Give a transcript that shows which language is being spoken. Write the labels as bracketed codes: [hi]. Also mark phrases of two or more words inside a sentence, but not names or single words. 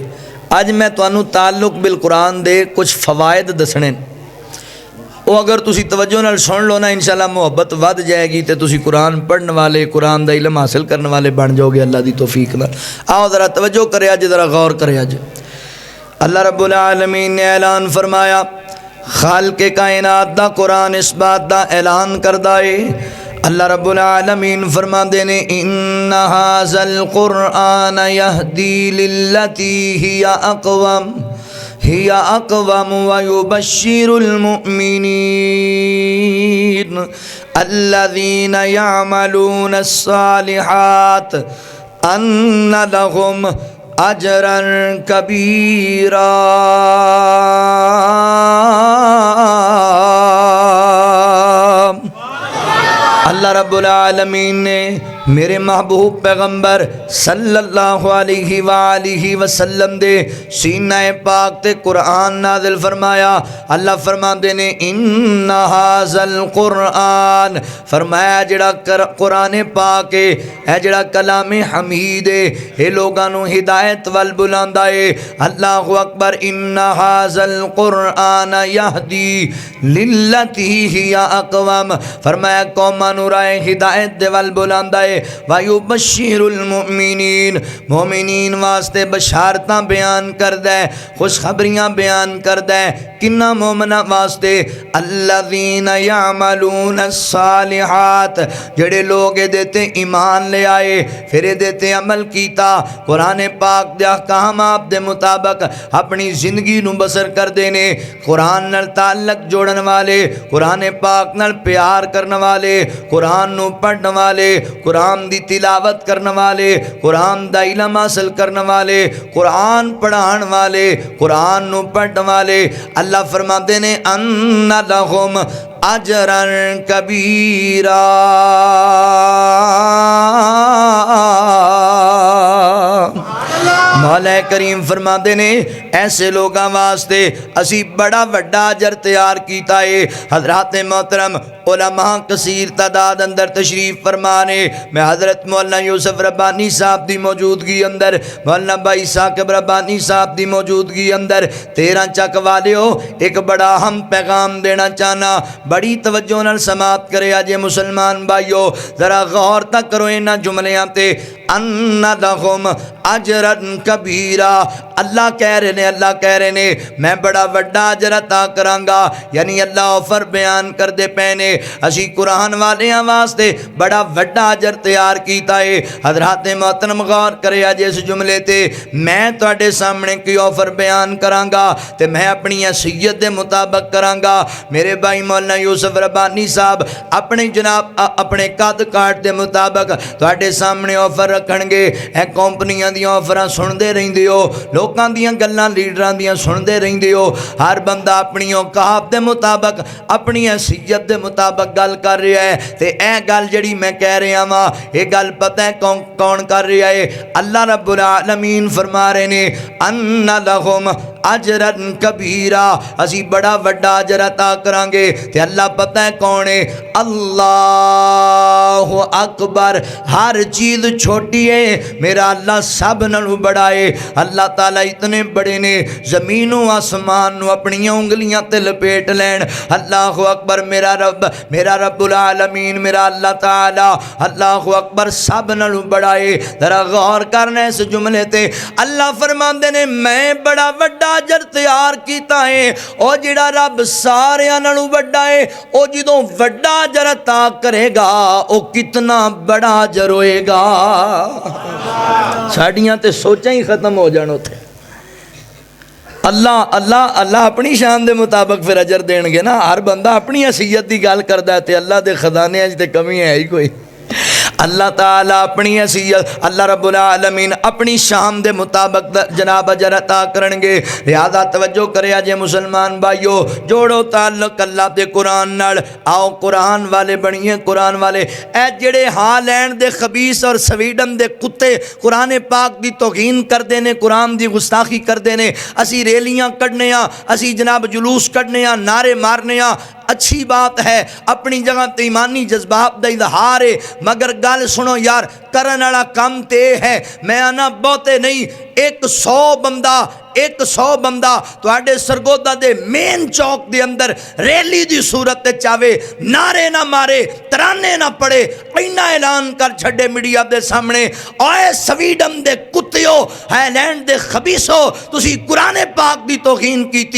[pa] اج میں تہانوں تعلق بالقرآن دے کجھ فوائد دسنے، او اگر تسی توجہ نال سن لو نا انشاءاللہ محبت ودھ جائے گی تو تسی قرآن پڑھنے والے، قرآن دا علم حاصل کرنے والے بن جاؤگے اللہ دی توفیق نال. آؤ ذرا توجہ کرے اج، ذرا غور کرے اج۔ اللہ رب العالمین نے اعلان فرمایا، خالقِ کائنات دا قرآن اس بات دا اعلان کردا ہے. اللہ رب العالمین فرماندے نے, [ar] إن هذا القرآن يهدي للتي هي أقوم ويبشر المؤمنين الذين يعملون الصالحات أن لهم أجرا كبيرا. [pa] اللہ رب العالمین نے میرے محبوب پیغمبر [ar] صلى الله عليه وسلم [pa] دے سینہ پاک تے قرآن نازل فرمایا. اللہ فرماتے نے [ar] إن هذا القرآن, [pa] فرمایا جہڑا قرآن پاک ہے جہڑا کلامِ حمید ہے یہ لوگوں نوں ہدایت ول بلاندا ہے. [ar] الله أكبر. إن هذا القرآن يهدي للتي هي أقوم, [pa] فرمایا قوماں نوں راہ ہدایت دے ول بلاندا ہے. [ar] ويبشر المؤمنين, [pa] مومنین واسطے بشارتاں بیان کردا ہے، خوشخبریاں بیان کردا ہے. کناں مومناں واسطے? [ar] الذين يعملون الصالحات, [pa] جہڑے لوگ اہدے تے ایمان لے آئے فیر اہدے تے عمل کیتا، قرآن پاک دے احکامات دے مطابق اپنی زندگی نوں بسر کردے نے. قرآن نال تعلق جوڑن والے، قرآن پاک نال پیار کرن والے، قرآن نوں پڑھن والے، قرآن دی تلاوت کرنے والے، قرآن دا علم حاصل کرنے والے، قرآن پڑھان والے، قرآن نوں پڑھن والے، اللہ فرماتے نے [ar] أن لهم أجرا كبيرا. [pa] مولا کریم فرماتے نے ایسے لوگوں واسطے اسی بڑا وڈا اجر تیار کیا ہے. حضرات محترم علماء کثیر تعداد اندر تشریف فرمانے. میں حضرت مولانا یوسف ربانی صاحب کی موجودگی اندر، مولانا بھائی ثاقب ربانی صاحب کی موجودگی اندر 13 چک والیو اک بڑا اہم پیغام دینا چاہنا. بڑی توجہ نال سماعت کرے اجے مسلمان بھائیوں، ذرا غور تک کرو انہاں جملیاں تے. [ar] أن لهم أجرا كبيرا, [pa] اللہ کہہ رہے نے، اللہ کہہ رہے نے میں بڑا وڈا اجر عطا کراں گا. یعنی اللہ آفر بیان کرتے پے نے اسی قرآن والیاں واسطے بڑا وڈا اجر تیار کیا ہے. حضرات محترم غور کرے اج اس جملے تے میں تہاڈے سامنے کوئی آفر بیان کراں گا تے میں اپنی حیثیت کے مطابق کراں گا. میرے بھائی مولانا یوسف ربانی صاحب اپنے جناب اپنے قد کاٹھ کے مطابق تہاڈے سامنے آفر رکھن گے. اے کمپنیاں دی آفر سنتے رہندے ہو، لوکاں دیاں گلاں لیڈراں دیاں سنتے رہندے ہو. ہر بندہ اپنی اوقات کے مطابق اپنی حیثیت کے مطابق گل کر رہا ہے. تو یہ گل جی میں کہہ رہا واں یہ گل پتا ہے کون کون کر رہا ہے? اللہ رب العالمین فرما رہے نے [ar] أن لهم أجرا كبيرا, [pa] اسی بڑا وڈا اجر عطا کراں گے. تے اللہ پتا ہے کون ہے? [ar] الله أكبر. [pa] ہر چیز چھوٹی ہے، میرا اللہ سب نالوں بڑا ہے. اللہ تعالیٰ اتنے بڑے نے زمینوں آسمان اپنی انگلیاں تے لپیٹ لین. [ar] الله أكبر. [pa] میرا رب، میرا رب العالمین، میرا اللہ تعالیٰ [ar] الله أكبر [pa] سب نالوں بڑا ہے. ذرا غور کرنا اس جملے تے. اللہ فرماتے نے میں بڑا وڈا اجر تیار کیا ہے. اور جہڑا رب ساریاں نالوں وڈا ہے او جدوں وڈا اجر عطا کرے گا او کتنا بڑا اجر ہوئے گا. ساڈیاں تے سوچاں ہی ختم ہو جان اوتھے. اللہ اللہ اللہ اپنی شان کے مطابق فیر اجر دین گے نا. ہر بندہ اپنی حیثیت کی گل کرتا ہے تو اللہ کے خزانے تو کمی ہے ہی کوئی. اللہ تعالیٰ اپنی حیثیت, اللہ رب العالمین اپنی شان کے مطابق جناب اجر عطا کرن گے. لہٰذا توجہ کرے جے مسلمان بھائیوں، جوڑو تعلق اللہ کے قرآن نال. آؤ قرآن والے بنیے، قرآن والے۔ اے جہڑے ہالینڈ دے خبیث اور سویڈن دے کتے قرآن پاک کی توہین کرتے ہیں، قرآن کی گستاخی کرتے ہیں. اسی ریلیاں کڈھنے، اسی جناب جلوس کڈھنے، نعرے مارنے، اچھی بات ہے، اپنی جگہ تے ایمانی جذبات کا اظہار ہے. مگر گل سنو یار، کرن والا کام تے ہے. میں آنا بہتے نہیں، 100 بندہ تہاڈے سرگودھا دے مین چوک دے اندر ریلی دی صورت تے چاہوے، نعرے نہ مارے، ترانے نہ پڑھے، اینا اعلان کر چھڈے میڈیا دے سامنے، اوئے سویڈن دے کتیو، ہائی لینڈ دے خبیثو، تسی قرآن پاک دی توہین کیتی.